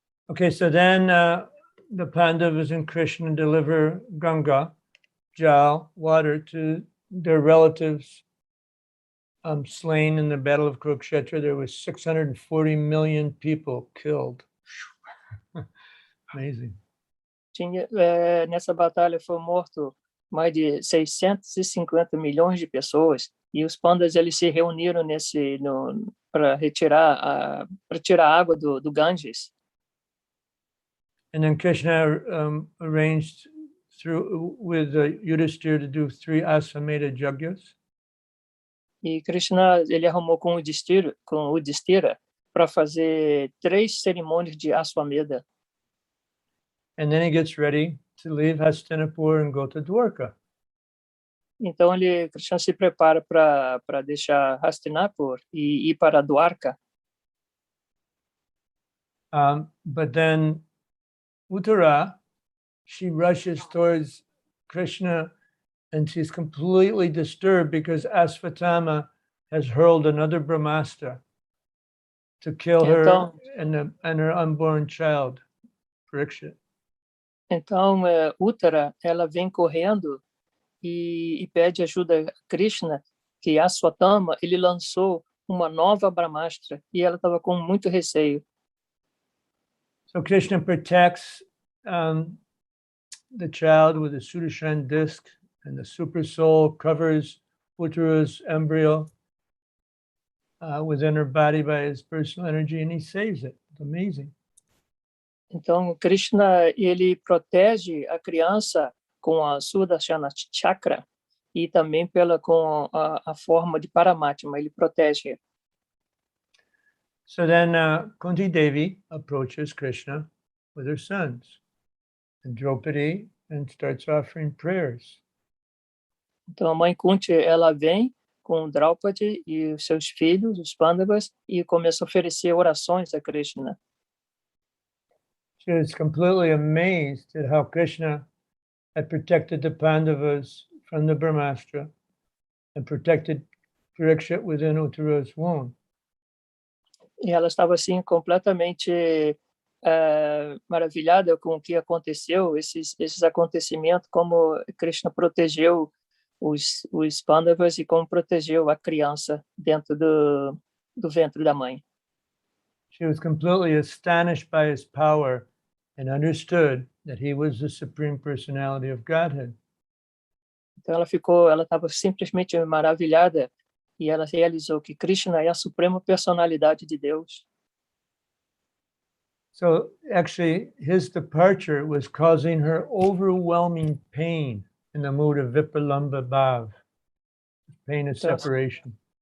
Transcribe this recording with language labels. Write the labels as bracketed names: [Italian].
[English] Okay, so then the Pandavas and Krishna deliver Ganga, Jal, water to their relatives slain in the Battle of Kurukshetra. There was 640 million people killed. Amazing. [Portuguese] Nessa batalha foi morto mais de 650 milhões de pessoas e os pandas eles se reuniram para tirar a água do Ganges. [English] And then Krishna arranged with Yudhishthira to do 3 Asvamedha Yagyas. [Portuguese] E Krishna ele arrumou com o Yudhishthira para fazer 3 cerimônias de Asvamedha. [English] And then he gets ready to leave Hastinapur and go to Dwarka. [Portuguese] Então Krishna se prepara para deixar Hastinapur e ir para Dwarka. [English] But then Uttara, she rushes towards Krishna and she's completely disturbed because Asvatthama has hurled another Brahmastra to kill her and her unborn child, Parikshit. [Portuguese] Então, Uttara, ela vem correndo e pede ajuda a Krishna, que Asvatthama, ele lançou uma nova Brahmastra e ela estava com muito receio. [English] So Krishna protects the child with a Sudarshan disc, and the super soul covers Uttara's embryo within her body by his personal energy, and he saves it. It's amazing. [Portuguese] Então, Krishna, ele protege a criança com a Sudarshana Chakra e também com a forma de Paramatma, ele protege. [English] So then Kunti Devi approaches Krishna with her sons and Draupadi and starts offering prayers. [Portuguese] Então, a mãe Kunti, ela vem com Draupadi e os seus filhos, os Pandavas, e começa a oferecer orações a Krishna. [English] She was completely amazed at how Krishna had protected the Pandavas from the Brahmastra and protected Parikshit within Uttara's womb. [Portuguese] E ela estava assim completamente maravilhada com o que aconteceu, esses acontecimentos, como Krishna protegeu os Pandavas e como protegeu a criança dentro do ventre da mãe. [English] She was completely astonished by his power and understood that he was the Supreme Personality of Godhead. [Portuguese] Então ela estava simplesmente maravilhada e ela realizou que Krishna é a suprema personalidade de Deus. [English] So actually his departure was causing her overwhelming pain in the mood of Vipralambha Bhav, pain of separation.